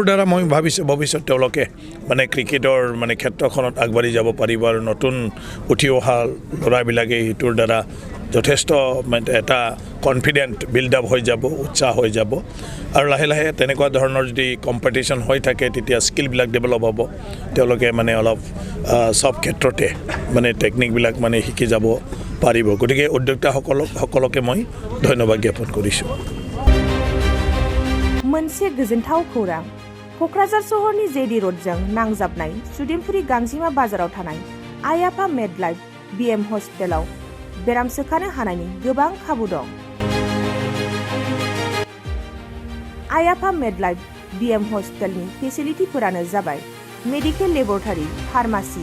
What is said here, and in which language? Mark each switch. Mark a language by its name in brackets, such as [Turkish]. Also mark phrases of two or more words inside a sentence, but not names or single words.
[Assamese] দ্বাৰা মই ভাবিছোঁ ভৱিষ্যত তেওঁলোকে মানে ক্ৰিকেটৰ মানে ক্ষেত্ৰখনত আগবাঢ়ি যাব পাৰিব আৰু নতুন উঠি অহা ল'ৰাবিলাকে সেইটোৰ দ্বাৰা যথেষ্ট এটা [English] confident build up [Assamese] হৈ যাব উৎসাহ হৈ যাব আৰু লাহে লাহে তেনেকুৱা ধৰণৰ যদি কম্পিটিশ্যন হৈ থাকে তেতিয়া স্কিলবিলাক ডেভেলপ হ'ব তেওঁলোকে মানে অলপ সব ক্ষেত্ৰতে মানে টেকনিকবিলাক মানে শিকি যাব পাৰিব গতিকে উদ্যোক্তাসকলকে মই ধন্যবাদ জ্ঞাপন কৰিছোঁ [Bodo] मोनसे गोजोनथाव खौरां क'क्राझार सहरनि जेडि र'डजों नांजाबनाय सुदेमपुरि गांजिमा बाजाराव थानाय आइ आफा मेडलाइफ बिएम हस्पिटालाव बेराम सोखानो हानायनि गोबां खाबु दं आइ आफा मेडलाइफ बिएम हस्पिटालनि फेसिलिटिफोरानो जाबाय मेडिकेल लेबरेटरि फार्मासि